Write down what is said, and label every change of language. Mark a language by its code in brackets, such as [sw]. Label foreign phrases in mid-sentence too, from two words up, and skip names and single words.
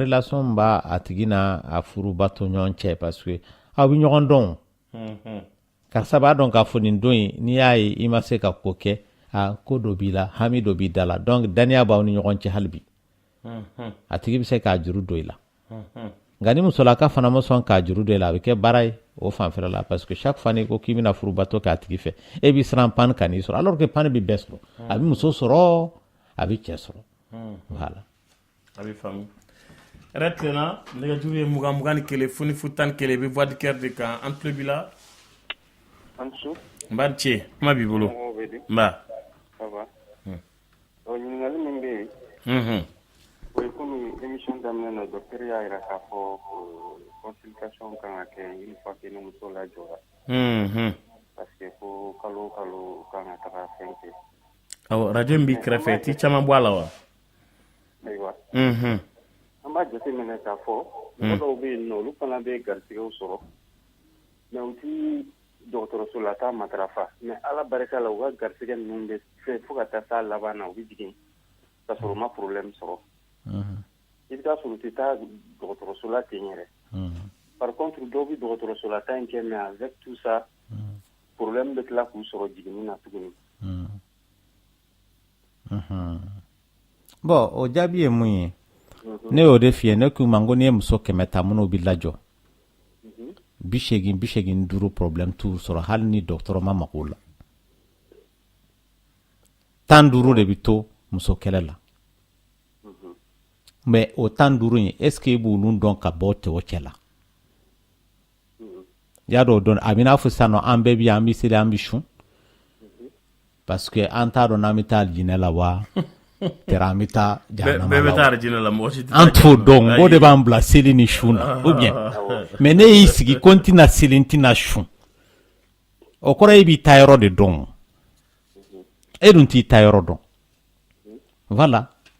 [bm] relation b'a a tigi n'a a furubato ɲɔgɔn cɛ [fr] parce que [bm] aw bɛ ɲɔgɔn dɔn karisa b'a dɔn k'a fɔ nin don in n'i y'a ye i ma se ka ko kɛ ko dɔ b'i la hami dɔ b'i da la donc daniya b'aw ni ɲɔgɔn cɛ hali bi a tigi bɛ se k'a juru don i la nka ni musolaka fana ma sɔn k'a juru don i la a bɛ kɛ baara ye o fanfɛla la [fr] parce que chaque fois [bm] n'i ko k'i bɛna furubato k'a tigi fɛ e b'i siran pani ka n'i sɔrɔ [fr] alors que [bm] pani bɛ bɛɛ sɔrɔ a bɛ muso sɔrɔ a bɛ cɛ sɔrɔ voilà a bɛ faamu yɛrɛ tilenna nɛgɛjuru ye 20 21 fo ni fu 11 i bɛ voix du cœur de kan an tulo b'i la Ansu. Mbarche, kuma b'i bolo. Mba. [fr] Ça va. [bm] Ɲininkali min bɛ yen. O ye komi émission daminɛ na docteur y'a jira k'a fɔ consultation kan ka kɛ [fr] une fois que [bm] ni muso lajɔra. [fr] Parce que [bm] ko kalo o kalo kan ka taga fɛn kɛ. Awɔ radio in b'i kɛrɛfɛ ti caman bɔ a la wa? Ayiwa. An b'a jateminɛ k'a fɔ mɔgɔ dɔw bɛ yen nɔ olu fana bɛ garisigɛw sɔrɔ mais u ti dɔgɔtɔrɔso la taa matarafa mais ala barika la u ka garisigɛ ninnu bɛ fɛ fo ka taa s'a laban na u bɛ jigin ka sɔrɔ u ma problème sɔrɔ. I bɛ taa sɔrɔ u tɛ taa dɔgɔtɔrɔso la ten yɛrɛ. [fr] Par contre [bm] dɔw bɛ dɔgɔtɔrɔso la taa in kɛ [fr] mais avec tout ça [bm] problème bɛ tila k'u sɔrɔ jiginni na tuguni. Bon o jaabi ye mun ye ne y'o de f'i ye ne k'u ma ko n'i ye muso 100 ta minnu bɛ lajɔ 85 problème t'u sɔrɔ hali ni dɔgɔtɔrɔ ma mago la 15 de bɛ to muso kɛlɛ la mais o 15 in [fr] est ce que [bm] i b'olu dɔn ka bɔ cɛw cɛ la y'a dɔn o dɔn a bɛ n'a fɔ sisan nɔ an bɛɛ bi an bɛ seli an bɛ sun parce que an t'a dɔn n'an bɛ taa jinɛ la wa tera an bɛ taa jahanama la bɛɛ bɛ taa jinɛ la mɔgɔ si tɛ an t'o dɔn o de b'an bila seli ni sun na [fr] ou bien mais [bm] ne y'i sigi ko n tɛna seli n tɛna sun o kɔrɔ e b'i ta yɔrɔ de dɔn e dun t'i ta yɔrɔ dɔn voilà.